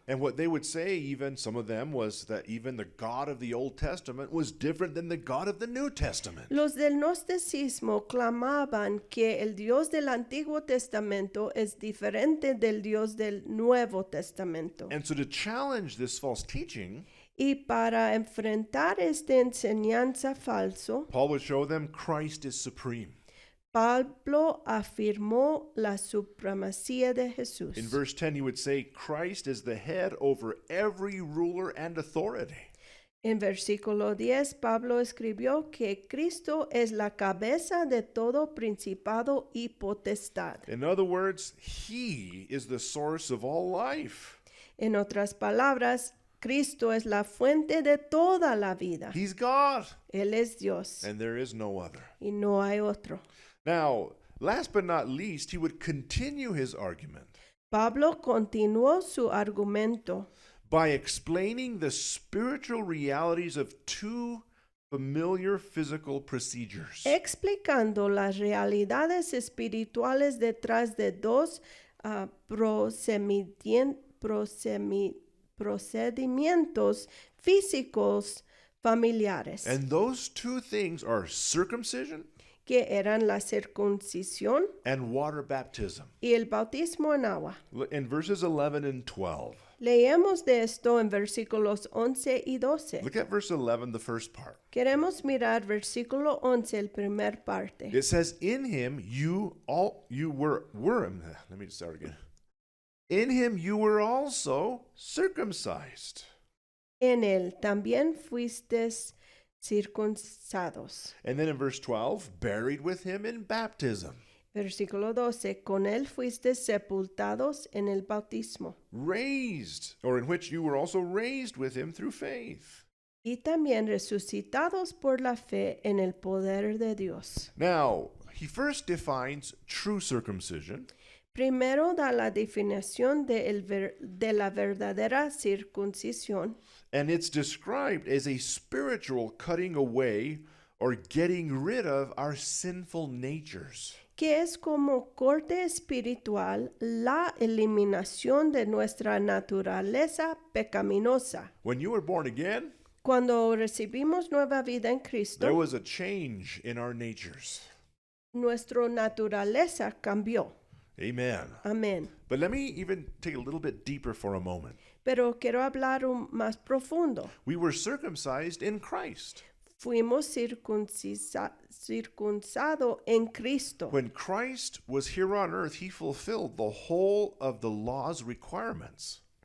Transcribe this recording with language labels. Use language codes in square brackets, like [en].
[en] And what they would say, even some of them, was that even the God of the Old Testament was different than the God of the New Testament. [es] Los del gnosticismo clamaban que el Dios del Antiguo Testamento es diferente del Dios del Nuevo Testamento. [en] And so to challenge this false teaching, [es] Y para enfrentar esta enseñanza falso, [en] Paul would show them Christ is supreme. [es] Pablo afirmó la supremacía de Jesús. [en] In verse 10, he would say, Christ is the head over every ruler and authority. [es] En versículo 10, Pablo escribió que Cristo es la cabeza de todo principado y potestad. [en] In other words, he is the source of all life. [es] En otras palabras, Cristo es la fuente de toda la vida. [en] He's God, [es] Él es Dios [en] and there is no other. [es] y no hay otro. [en] Now, last but not least, he would continue his argument [es] Pablo continuó su argumento [en] by explaining the spiritual realities of two familiar physical procedures. [es] explicando las realidades espirituales detrás de dos procedimientos físicos familiares, [en] And those two things are circumcision [es] que eran la circuncisión [en] and water baptism. [es] y el bautismo en agua. [en] In verses 11 and 12. [es] Leemos de esto en versículos 11 y 12. [en] Look at verse 11, the first part. [es] Queremos mirar versículo 11, el primer parte. [en] It says, "In him you were let me start again. In him you were also circumcised." [es] En él también fuisteis circuncidados. [en] And then in verse 12, buried with him in baptism, [es] Versículo 12. Con él fuisteis sepultados en el bautismo. [en] raised, or in which you were also raised with him through faith. [es] Y también resucitados por la fe en el poder de Dios. [en] Now, he first defines true circumcision, [es] Primero da la definición de la verdadera circuncisión. [en] and it's described as a spiritual cutting away or getting rid of our sinful natures. [es] Que es como corte espiritual la eliminación de nuestra naturaleza pecaminosa. [en] When you were born again, [es] Cuando recibimos nueva vida en Cristo, [en] there was a change in our natures. [es] nuestra naturaleza cambió. [en] Amen. [es] Amén. [en] But let me even take a little bit deeper for a moment. [es] Pero quiero hablar más profundo. [en] We were circumcised in Christ. [es] Fuimos circuncidados en Cristo. [en] When Christ was here on earth, he fulfilled the whole of the law's requirements.